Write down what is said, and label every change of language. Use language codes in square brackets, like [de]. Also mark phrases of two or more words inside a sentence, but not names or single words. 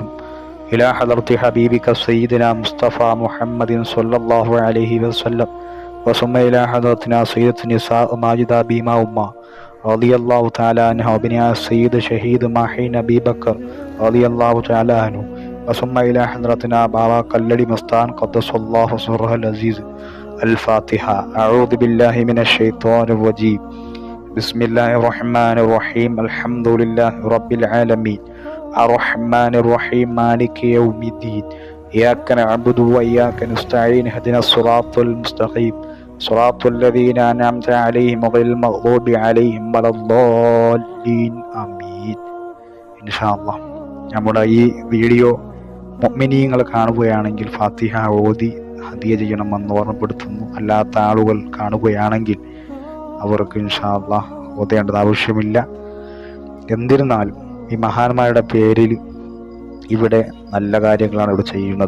[ar] إلى حضرة حبيبك سيدنا مصطفى محمد صلى الله عليه وسلم ثم إلى حضرتنا سيدة النساء ماجدة بيما أم رضي الله تعالى عنه وبنا سيد شهيد ماهين أبي بكر رضي الله تعالى عنه ثم إلى حضرتنا باوا كلادي مستان قدس الله سره العزيز. الفاتحة. أعوذ بالله من الشيطان الرجيم. بسم الله الرحمن الرحيم. الحمد لله رب العالمين الرحمن الرحيم مالك يوم الدين إياك نعبد وإياك نستعين اهدنا الصراط المستقيم صراط الذين أنعمت عليهم غير المغضوب عليهم ولا الضالين آمين. إن شاء الله [ml] നമ്മുടെ ഈ വീഡിയോ മുഅ്മിനീങ്ങൾ കാണുകയാണെങ്കിൽ ഫാത്തിഹ ഓതി ഹദിയ ചെയ്യണമെന്ന് ഓർമ്മപ്പെടുത്തുന്നു. അല്ലാത്ത ആളുകൾ കാണുകയാണെങ്കിൽ അവർക്ക് [ar] إن شاء الله [ml] ഓതേണ്ടത് ആവശ്യമില്ല. എന്നിരുന്നാലും ഈ മഹാന്മാരുടെ പേരിൽ ഇവിടെ നല്ല കാര്യങ്ങളാണ് ഇവിടെ ചെയ്യുന്നത്.